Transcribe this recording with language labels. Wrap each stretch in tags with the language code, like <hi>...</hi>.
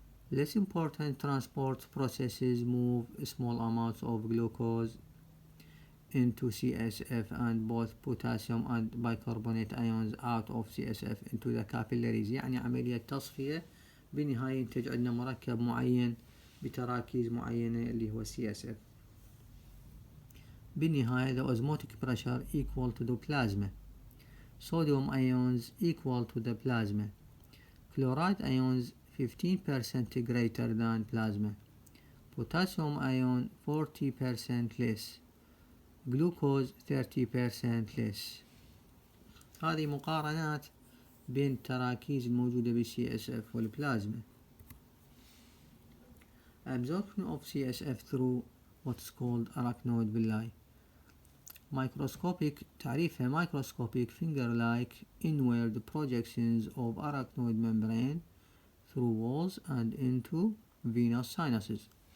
<en>Less important transport processes move small amounts of glucose into CSF and both potassium and bicarbonate ions out of CSF into the capillaries.</en> <ar>يعني عملية تصفية بالنهاية ينتج عندنا مركب معين بتراكيز معينة اللي هو CSF.</ar> <en>بالنهاية the osmotic pressure equal to the plasma. Sodium ions equal to the plasma. Chloride ions 15% greater than plasma. Potassium ion 40% less. Glucose 30% less.</en> <ar>هذه مقارنات بين التراكيز الموجودة ب CSF والبلازما.</ar> <en>Absorption of CSF through what's called arachnoid villi. Microscopic تعريفها microscopic finger-like inward projections of arachnoid membrane through walls and into venous sinuses.</en>